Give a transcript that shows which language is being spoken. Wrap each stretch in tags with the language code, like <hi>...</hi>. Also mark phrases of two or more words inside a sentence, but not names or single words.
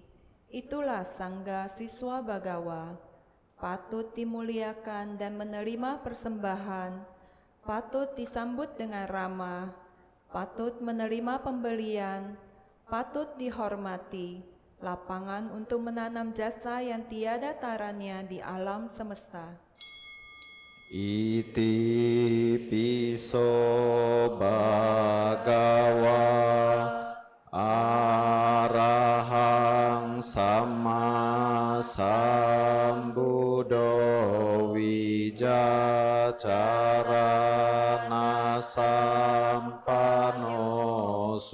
<id>Itulah Sangga siswa Bagawa. Patut dimuliakan dan menerima persembahan, patut disambut dengan ramah, patut menerima pembelian, patut dihormati, lapangan untuk menanam jasa yang tiada taranya di alam semesta.</id> <pi>Iti piso Bhagawa Arahang Sama Sambuddho Wijacarana Sampano</pi>